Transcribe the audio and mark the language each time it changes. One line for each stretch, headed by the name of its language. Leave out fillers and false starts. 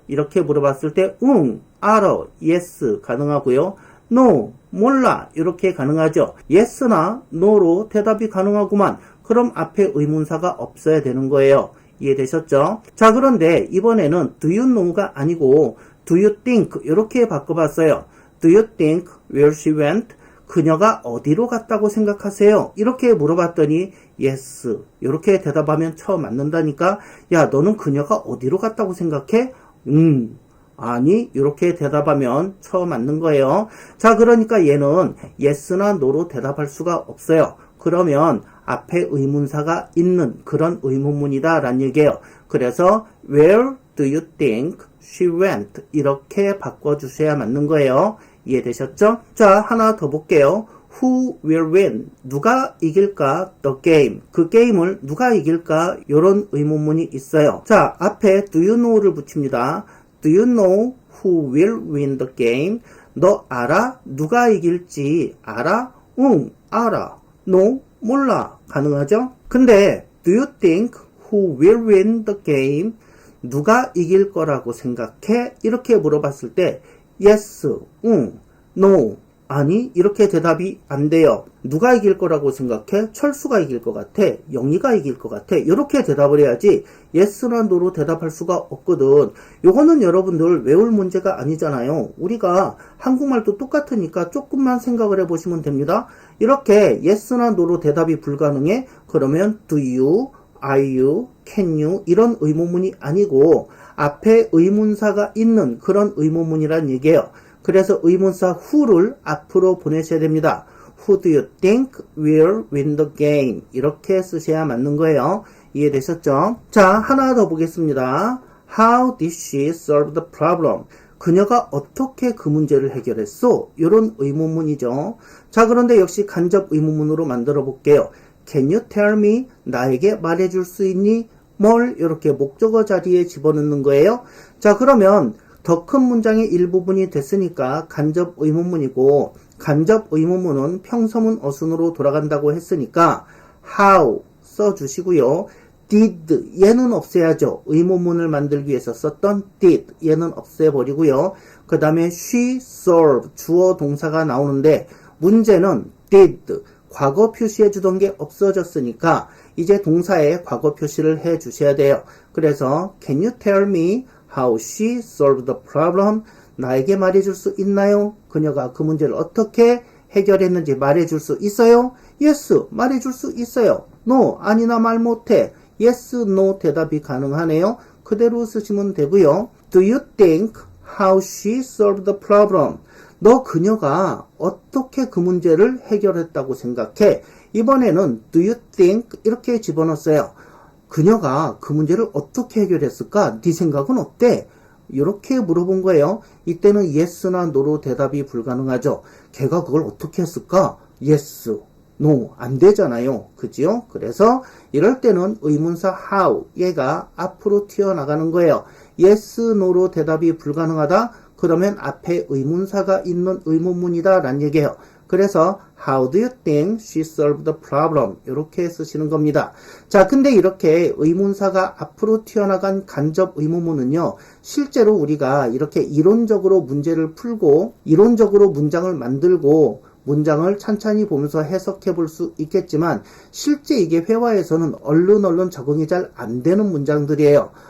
Korean: 이렇게 물어봤을 때 응, 알아, yes 가능하고요. no, 몰라 이렇게 가능하죠. yes나 no로 대답이 가능하구만. 그럼 앞에 의문사가 없어야 되는 거예요. 이해되셨죠? 자, 그런데 이번에는
English: do you know
Korean: 가 아니고
English: do you think
Korean: 이렇게 바꿔봤어요.
English: Do you think where she went?
Korean: 그녀가 어디로 갔다고 생각하세요? 이렇게 물어봤더니 yes 이렇게 대답하면 처음 맞는다니까. 야, 너는 그녀가 어디로 갔다고 생각해? 아니 이렇게 대답하면 처음 맞는 거예요. 자, 그러니까 얘는 yes나 no로 대답할 수가 없어요. 그러면 앞에 의문사가 있는 그런 의문문이다 라는 얘기예요. 그래서
English: where do you think she went?
Korean: 이렇게 바꿔주셔야 맞는 거예요. 이해되셨죠? 자, 하나 더 볼게요.
English: Who will win?
Korean: 누가 이길까?
English: The game.
Korean: 그 게임을 누가 이길까? 이런 의문문이 있어요. 자, 앞에 do you know를 붙입니다.
English: Do you know who will win the game?
Korean: 너 알아? 누가 이길지 알아? 응, 알아. No, 몰라. 가능하죠? 근데
English: do you think who will win the game?
Korean: 누가 이길 거라고 생각해? 이렇게 물어봤을 때 yes, 응, no, 아니 이렇게 대답이 안 돼요. 누가 이길 거라고 생각해? 철수가 이길 것 같아? 영희가 이길 것 같아? 이렇게 대답을 해야지 yes나 no로 대답할 수가 없거든. 요거는 여러분들 외울 문제가 아니잖아요. 우리가 한국말도 똑같으니까 조금만 생각을 해보시면 됩니다. 이렇게 yes나 no로 대답이 불가능해? 그러면
English: do you, are you, can you
Korean: 이런 의문문이 아니고 앞에 의문사가 있는 그런 의문문이란 얘기예요. 그래서 의문사 who를 앞으로 보내셔야 됩니다.
English: Who do you think will win the game?
Korean: 이렇게 쓰셔야 맞는 거예요. 이해되셨죠? 자, 하나 더 보겠습니다.
English: How did she solve the problem?
Korean: 그녀가 어떻게 그 문제를 해결했어? 이런 의문문이죠. 자, 그런데 역시 간접 의문문으로 만들어 볼게요.
English: Can you tell me?
Korean: 나에게 말해줄 수 있니? 뭘 이렇게 목적어 자리에 집어넣는 거예요. 자, 그러면 더 큰 문장의 일부분이 됐으니까 간접 의문문이고 간접 의문문은 평서문 어순으로 돌아간다고 했으니까 how 써주시고요. did 얘는 없애야죠. 의문문을 만들기 위해서 썼던 did 얘는 없애버리고요. 그 다음에
English: she solved
Korean: 주어 동사가 나오는데 문제는 did 과거 표시해 주던 게 없어졌으니까 이제 동사에 과거 표시를 해 주셔야 돼요.
English: 그래서 can you tell me how she solved the problem?
Korean: 나에게 말해줄 수 있나요? 그녀가 그 문제를 어떻게 해결했는지 말해줄 수 있어요? yes, 말해줄 수 있어요. no, 아니나 말 못해. yes, no 대답이 가능하네요. 그대로 쓰시면 되고요.
English: do you think how she solved the problem?
Korean: 너 그녀가 어떻게 그 문제를 해결했다고 생각해? 이번에는 do you think 이렇게 집어넣었어요. 그녀가 그 문제를 어떻게 해결했을까? 네 생각은 어때? 이렇게 물어본 거예요. 이때는 yes나 no로 대답이 불가능하죠. 걔가 그걸 어떻게 했을까? yes. no, 안 되잖아요. 그죠? 그래서 이럴 때는 의문사 how, 얘가 앞으로 튀어나가는 거예요. yes, no로 대답이 불가능하다? 그러면 앞에 의문사가 있는 의문문이다 라는 얘기예요. 그래서
English: How do you think she solved the problem?
Korean: 이렇게 쓰시는 겁니다. 자, 근데 이렇게 의문사가 앞으로 튀어나간 간접 의문문은요, 실제로 우리가 이렇게 이론적으로 문제를 풀고 이론적으로 문장을 만들고 문장을 찬찬히 보면서 해석해 볼 수 있겠지만 실제 이게 회화에서는 얼른 적응이 잘 안 되는 문장들이에요.